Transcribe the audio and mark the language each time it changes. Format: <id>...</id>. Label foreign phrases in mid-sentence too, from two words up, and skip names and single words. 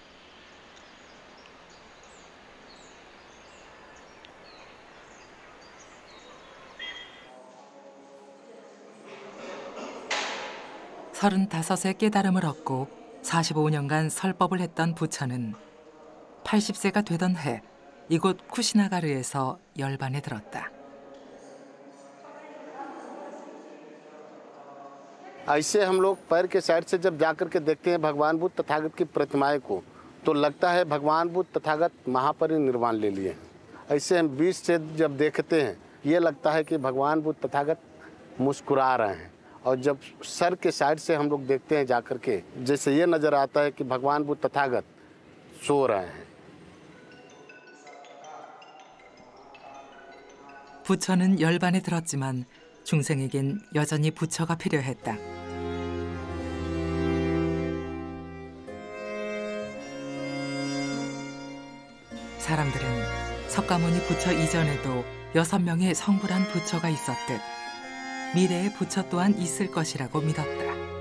<ko>(35세) 깨달음을 얻고 45년간 설법을 했던 부처는 80세가 되던 해 이곳 쿠시나가르에서 열반에 들었다.</ko> <hi>ऐसे हम लोग पैर के साइड से जब जाकर के देखते हैं भगवान बुद्ध तथागत की प्रतिमाएं को, तो लगता है भगवान बुद्ध तथागत महापरिनिर्वाण ले लिए हैं। ऐसे हम बीच से जब देखते हैं ये लगता है कि भगवान बुद्ध तथागत मुस्कुरा रहे हैं और जब सर के साइड से हम लोग देखते हैं जाकर के, जैसे ये नज़र आता है कि भगवान बुद्ध तथागत सो रहे हैं।</hi> <ko>부처는 열반에 들었지만 중생에겐 여전히 부처가 필요했다. 사람들은 석가모니 부처 이전에도 6명의 성불한 부처가 있었듯 미래의 부처 또한 있을 것이라고 믿었다.</ko>